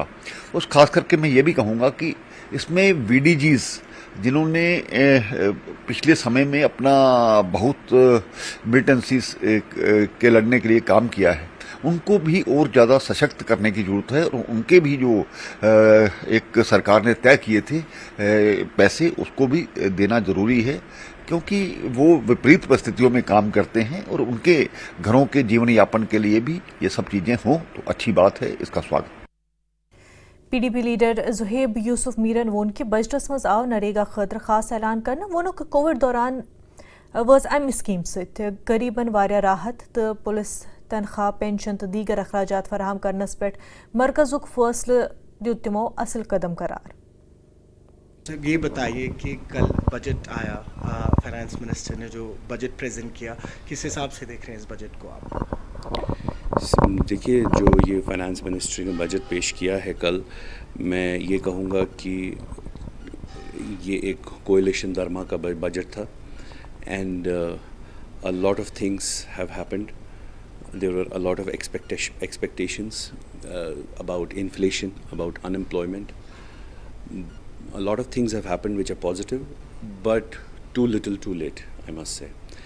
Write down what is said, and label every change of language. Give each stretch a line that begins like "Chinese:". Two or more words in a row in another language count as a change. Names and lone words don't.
Hindi: इस ख़ास कर के मैं यह भी कहूँगा कि इस में VDGs जिन्होंने पिछले समय में अपना बहुत मिलिटेंसीज़ के लड़ने के लिए काम किया है उन को भी और ज़्यादा सशक्त करने की ज़रूरत है और उन के भी जो एक सरकार ने तय किए थे पैसे उस को भी देना ज़रूरी है क्योंकि वह विपरीत परिस्थितियों में काम करते हैं और उन के घरों के जीवन यापन के लिए भी यह सब चीज़ें हों तो अच्छी बात है. इस का स्वागत.
Kashmiri: PDP لیڈر زہیب یوسف میرن وون کہ بجٹس مز آو نریگا خاطر خاص اعلان کرنا وونک کووڈ دوران واز امہ سکیم ست غریبن واریاہ راحت تو پولیس تنخواہ پینشن تو دیگر اخراجات فراہم کرنس پہ مرکزک فیصلہ دیت تمو اصل قدم قرار.
Hindi: यह बताइए कि कल बजट आया
English: finance minister
Hindi: ने जो बजट प्रेजेंट किया, किस हिसाब से देख रहे हैं इस बजट को आप? देखिए, जो ये
English: finance ministry
Hindi: ने बजट पेश किया है कल, मैं ये कहूँगा कि ये एक कोएलिशन धर्मा का बजट था
English: and a lot of things have happened. There were a lot of expectations about inflation, about unemployment. A lot of things have happened which are positive, but too little too late, I must say.